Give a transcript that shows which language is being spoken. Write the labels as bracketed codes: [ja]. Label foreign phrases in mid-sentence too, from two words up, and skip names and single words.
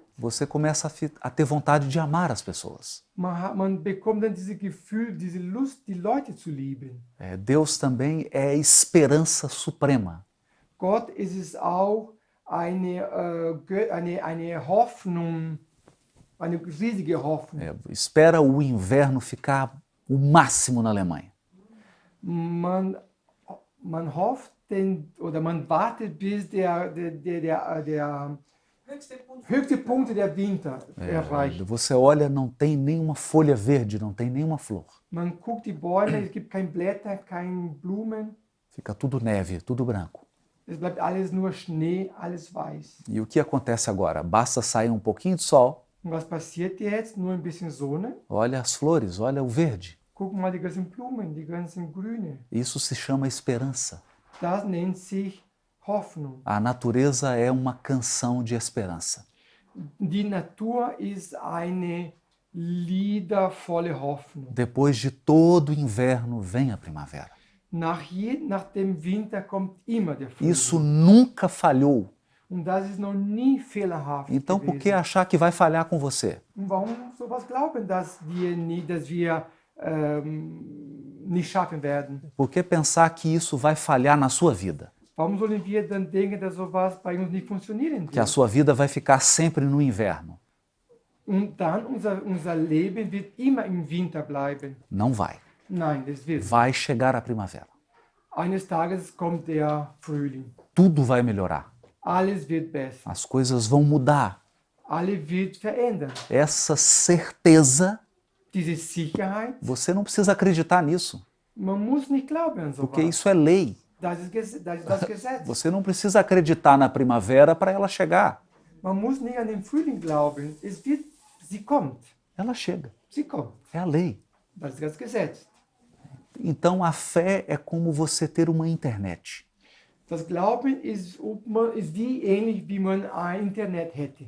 [pt] você começa a ter vontade de amar as pessoas. [de] man bekommt dann dieses Gefühl, diese Lust, die Leute zu lieben. [pt] Deus também é esperança suprema. [de] Gott ist es auch eine Hoffnung, eine riesige Hoffnung. [pt] Espera o inverno ficar o máximo na Alemanha. [de] Man hofft oder man wartet, bis der höchste Punkt der Winter erreicht. [pt] Você olha, não tem nenhuma folha verde, não tem nenhuma flor. [de] Man guckt die Bäume, es gibt keine Blätter, keine Blumen. [pt] Fica tudo neve, tudo branco. [de] Es bleibt alles nur Schnee, alles weiß. [pt] E o que acontece agora? Basta sair um pouquinho de sol, [de] Und was passiert jetzt? Nur ein bisschen Sonne. [pt] olha as flores, olha o verde. [de] Guck mal die ganzen Blumen, die ganzen Grüne. [pt] Isso se chama esperança. [de] Das nennt sich Hoffnung. [pt] A natureza é uma canção de esperança. [de] Die Natur ist eine liedervolle Hoffnung. [pt] Depois de todo o inverno, vem a primavera. [de] Nach dem Winter kommt immer der Frühling. [pt] Isso nunca falhou. [de] Und das ist noch nie fehlerhaft [pt] Então, por que [de] gewesen. [pt] achar que vai falhar com você? [de] Und warum sowas glauben, dass wir nicht schaffen werden? [pt] Por que pensar que isso vai falhar na sua vida? [de] Warum sollen wir dann denken, dass sowas bei uns nicht funktionieren [pt] Que a [de] wird? [pt] sua vida vai ficar sempre no inverno? [de] Und dann unser Leben wird immer im Winter bleiben. [pt] Não vai. [de] Nein, das wird. [pt] Vai chegar a primavera. [de] Eines Tages kommt der Frühling. [pt] Tudo vai melhorar. [de] Alles wird besser. [pt] As coisas vão mudar. [de] Alles wird verändern. [pt] Essa certeza, [de] Diese Sicherheit, [pt] você não precisa acreditar nisso, [de] man muss nicht glauben an [pt] porque [de] sowas. [pt] isso é lei. [de] Das ist das Gesetz. [pt] Você não precisa acreditar na primavera para ela chegar. [de] Man muss nicht an den Frühling glauben. Es wird sie kommt. [pt] Ela chega. [de] Sie kommt. [pt] É a lei. [de] Das ist das Gesetz. [pt] Então a fé é como você ter uma internet. [de] Das Glauben ist wie ähnlich, wie man ein Internet hätte.